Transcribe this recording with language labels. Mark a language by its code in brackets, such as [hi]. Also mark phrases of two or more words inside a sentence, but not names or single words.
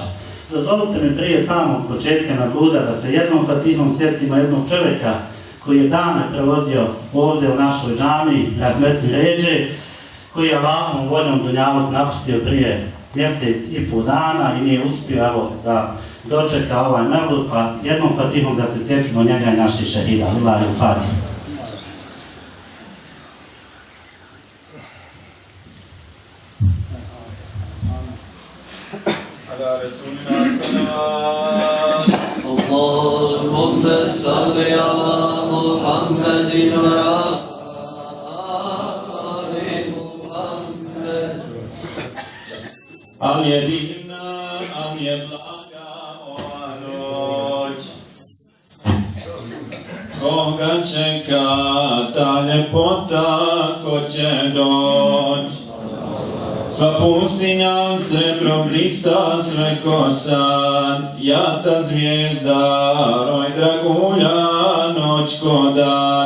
[bs] Dozvolite mi prije samog početka Mevluda da se jednom fatihom sjetimo jednog čovjeka koji je dane provodio ovdje u našoj džamiji, Rahmetli Ređe, koji je Allahovom voljom dunjaluk napustio prije mjesec i pol dana i nije uspio da dočeka ovaj Mevlud, pa jednom fatihom da se sjetimo njega i naših šehida. [ar] لله الفاتحة. اللهم صل على محمد وعلى آل محمد. [bs] Al je divna, al je blaga ova noć. Koga čeka ta ljepota, ko će doć? Sva pustinja srebro blista sve ko san, jata zvijezda, roj dragulja, noć ko dan.